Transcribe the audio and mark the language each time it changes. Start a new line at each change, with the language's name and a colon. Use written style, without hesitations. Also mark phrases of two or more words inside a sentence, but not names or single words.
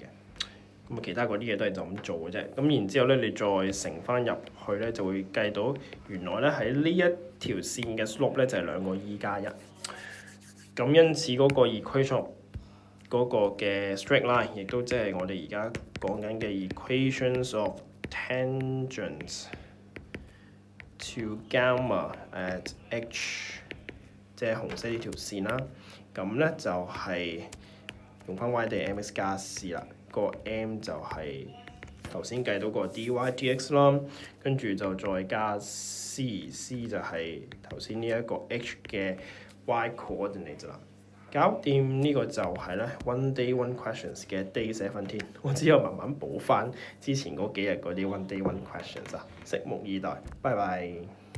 Cantonese: 咁啊，其他嗰啲嘢都係就咁做嘅啫。咁然之後咧，你再乘翻入去咧，就會計到原來咧喺呢一條線嘅 slope 咧就係2個 E 加1。咁因此嗰個 equation 嗰個嘅
English: straight line，
Cantonese: 亦都即係我哋而家講緊嘅
English: equations of tangents to gamma at h，
Cantonese: 即係紅色呢條線啦。咁咧就係用翻 y 地 mx 加 c 啦。個 m 就係頭先計到個 dy dx 啦，跟住就再加 c 就係頭先呢一個 h 嘅
English: y coordinate
Cantonese: 啦。搞掂呢個就係咧
English: one day one questions
Cantonese: 嘅 day 17，我之後慢慢補翻之前嗰幾日嗰啲
English: one day one questions
Cantonese: 啊，拭目以待，拜拜。